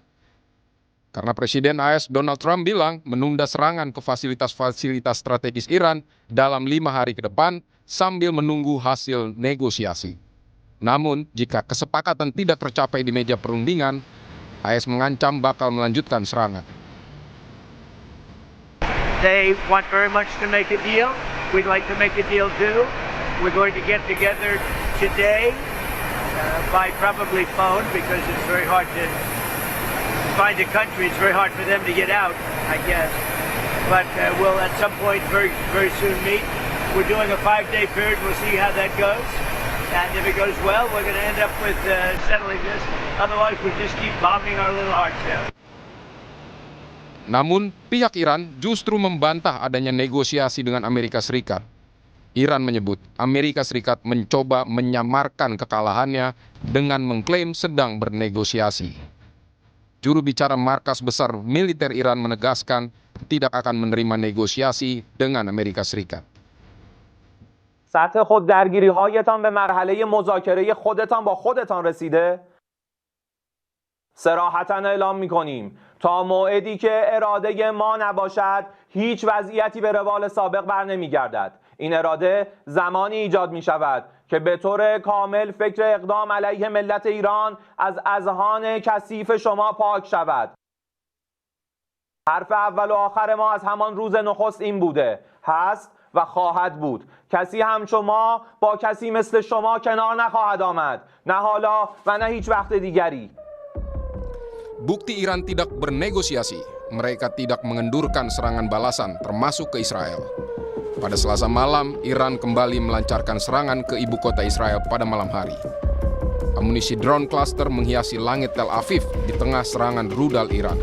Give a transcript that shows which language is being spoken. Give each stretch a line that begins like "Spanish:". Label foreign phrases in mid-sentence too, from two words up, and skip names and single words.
Indonesian: Karena Presiden AS Donald Trump bilang menunda serangan ke fasilitas-fasilitas strategis Iran dalam 5 hari ke depan sambil menunggu hasil negosiasi. Namun, jika kesepakatan tidak tercapai di meja perundingan, AS mengancam bakal melanjutkan serangan.
English: They want very much to make a deal. We'd like to make a deal too. We're going to get together today by probably phone because it's very hard to find a country. It's very hard for them to get out, I guess. But we'll at some point very soon meet. We're doing a 5-day period. We'll see how that goes. And if it goes well, we're going to end up with settling this. Otherwise, we'll just keep bombing our little hearts out.
Indonesian: Namun, pihak Iran justru membantah adanya negosiasi dengan Amerika Serikat. Iran menyebut Amerika Serikat mencoba menyamarkan kekalahannya dengan mengklaim sedang bernegosiasi. Juru bicara markas besar militer Iran menegaskan tidak akan menerima negosiasi dengan Amerika Serikat.
Persian: سطح خود درگیری‌هایتان به مرحله مذاکره خودتان با خودتان رسیده؟ صراحتاً اعلام می‌کنیم تا موعدی که اراده ما نباشد هیچ وضعیتی به روال سابق برنمیگردد. این اراده زمانی ایجاد می‌شود که به طور کامل فکر اقدام علیه ملت ایران از اذهان کثیف شما پاک شود. حرف اول و آخر ما از همان روز نخست این بوده، هست و خواهد بود. کسی هم شما با کسی مثل شما کنار نخواهد آمد. نه حالا و نه هیچ وقت دیگری.
Indonesian: Bukti Iran tidak bernegosiasi, mereka tidak mengendurkan serangan balasan termasuk ke Israel. Pada Selasa malam, Iran kembali melancarkan serangan ke ibu kota Israel pada malam hari. Amunisi drone cluster menghiasi langit Tel Aviv di tengah serangan rudal Iran.